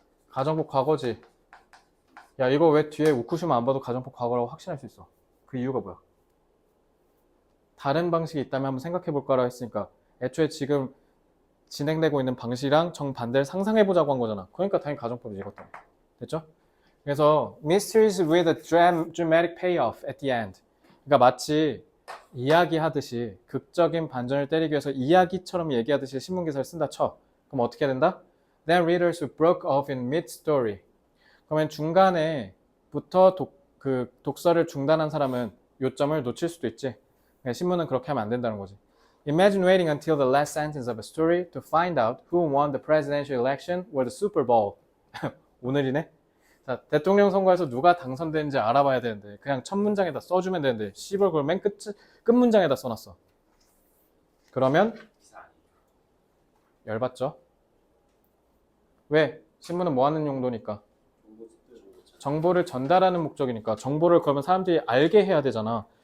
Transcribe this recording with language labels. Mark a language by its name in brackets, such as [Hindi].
[Korean] 가정법 과거지. 야, 이거 왜 뒤에 우쿠시마 안 봐도 가정법 과거라고 확신할 수 있어? 그 이유가 뭐야? 다른 방식이 있다면 한번 생각해 볼까라 했으니까 애초에 지금 진행되고 있는 방식이랑 정반대를 상상해 보자고 한 거잖아. 그러니까 당연히 가정법이지 이것도. 됐죠? [English] 그래서 mysteries with a dramatic payoff at the end. [Korean] 그러니까 마치 이야기하듯이 극적인 반전을 때리기 위해서 이야기처럼 얘기하듯이 신문기사를 쓴다 쳐. 그럼 어떻게 된다? [English] Then readers who broke off in mid-story. [Korean] 그러면 중간에부터 독서를 중단한 사람은 요점을 놓칠 수도 있지. 신문은 그렇게 하면 안 된다는 거지. [English] Imagine waiting until the last sentence of a story to find out who won the presidential election or the Super Bowl. [Korean] 오늘이네. 자, 대통령 선거에서 누가 당선되는지 알아봐야 되는데 그냥 첫 문장에다 써주면 되는데 씨발 그걸 맨 끝 문장에다 써놨어. 그러면 열받죠? 왜? 신문은 뭐 하는 용도니까? 정보를 전달하는 목적이니까 정보를 그러면 사람들이 알게 해야 되잖아.